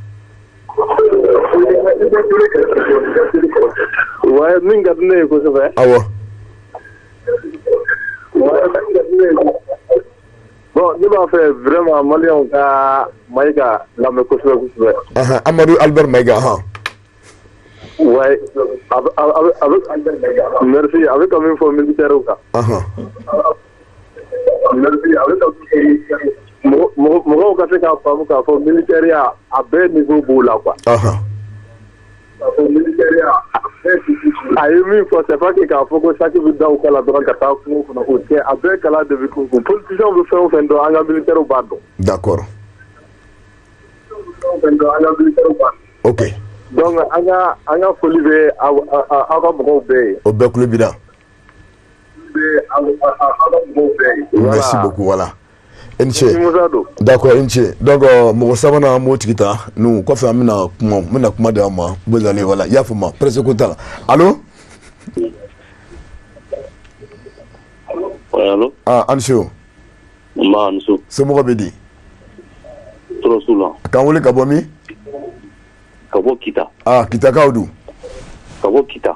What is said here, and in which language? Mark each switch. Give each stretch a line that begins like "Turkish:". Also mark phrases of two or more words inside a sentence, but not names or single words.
Bambara: Ouais, min ka di ne ye kosɛbɛ. Awɔ. Bon, ne b'a fɛ vraiment maliyɛnw ka Mayiga lamɛn kosɛbɛ kosɛbɛ. Amadu Albert Mayiga.
French: Ouais, merci,
Bambara: a bɛ ka min fɔ militaires kan. Merci, a bɛ ka mɔgɔw ka se k'a faamu k'a fɔ militaire a bɛɛ niveau b'u la quoi. A ye min fɔ
French: c'est pas que
Bambara: k'a fɔ ko saki bɛ da u kala dɔrɔn ka taa kungo kɔnɔ o tɛ a bɛɛ kala de bɛ kungo politiciens bɛ fɛn o fɛn dɔn an ka militaires b'a dɔn.
French: D'accord. Ok.
Bambara: Donc an ka foli bɛ aw ka mɔgɔw bɛɛ ye. O bɛɛ tulo b'i la.
French: Merci beaucoup voilà.
Bambara: I ni ce. D'accord i ni ce. Donc mɔgɔ sabanan an b'o tigi ta nu kɔfɛ an bɛna kuma di aw ma
French: vous allez voilà
Bambara: i y'a faamu presque ko t'a la allô. Allô? Ah, Ancho. Mba Anso. Somɔgɔ bɛ di? Tɔrɔsu la. K'an wele ka bɔ min? Ka bɔ Kita. Ah, Kitakaw don. Ka bɔ Kita.